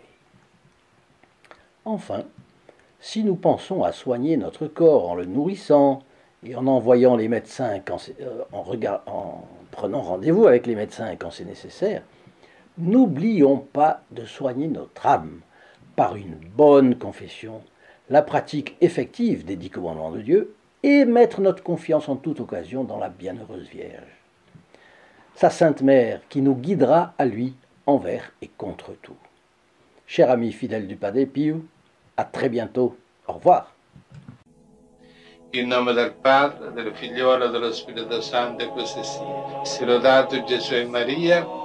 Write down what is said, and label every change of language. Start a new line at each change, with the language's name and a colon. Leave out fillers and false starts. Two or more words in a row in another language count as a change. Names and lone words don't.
French: Enfin, si nous pensons à soigner notre corps en le nourrissant et en envoyant les médecins, en prenant rendez-vous avec les médecins quand c'est nécessaire, n'oublions pas de soigner notre âme par une bonne confession, la pratique effective des 10 commandements de Dieu et mettre notre confiance en toute occasion dans la bienheureuse Vierge, sa Sainte Mère qui nous guidera à lui envers et contre tout. Chers amis fidèles du Padre Pio, à très bientôt. Au revoir.
Italian: In nome del Padre, del Figliolo e dello Spirito Santo, e così sia. Sia lodato Gesù e Maria,